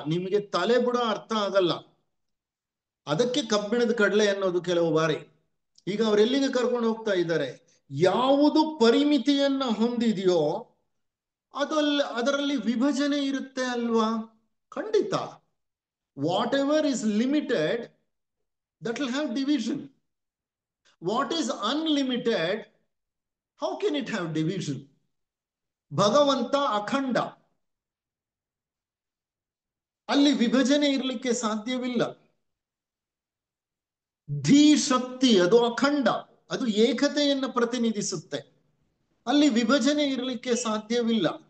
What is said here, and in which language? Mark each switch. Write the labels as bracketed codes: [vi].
[kn] ನಿಮಗೆ ತಲೆ ಬುಡ ಅರ್ಥ ಆಗಲ್ಲ. ಅದಕ್ಕೆ ಕಬ್ಬಿಣದ ಕಡಲೆ ಅನ್ನೋದು ಕೆಲವು ಬಾರಿ. ಈಗ ಅವರೆಲ್ಲಿಗೆ ಕರ್ಕೊಂಡು ಹೋಗ್ತಾ ಇದ್ದಾರೆ? ಯಾವುದು ಪರಿಮಿತಿಯನ್ನ ಹೊಂದಿದೆಯೋ ಅದರಲ್ಲಿ ವಿಭಜನೆ ಇರುತ್ತೆ ಅಲ್ವಾ? ಖಂಡಿತ. [en] Whatever is limited, that will have division. What is unlimited, how can it have division? [kn] ಭಗವಂತ ಅಖಂಡ, ಅಲ್ಲಿ ವಿಭಜನೆ ಇರಲಿಕ್ಕೆ ಸಾಧ್ಯವಿಲ್ಲ. ಧೀ ಶಕ್ತಿ ಅದು ಅಖಂಡ, ಅದು ಏಕತೆಯನ್ನು ಪ್ರತಿನಿಧಿಸುತ್ತೆ, ಅಲ್ಲಿ ವಿಭಜನೆ ಇರಲಿಕ್ಕೆ ಸಾಧ್ಯವಿಲ್ಲ.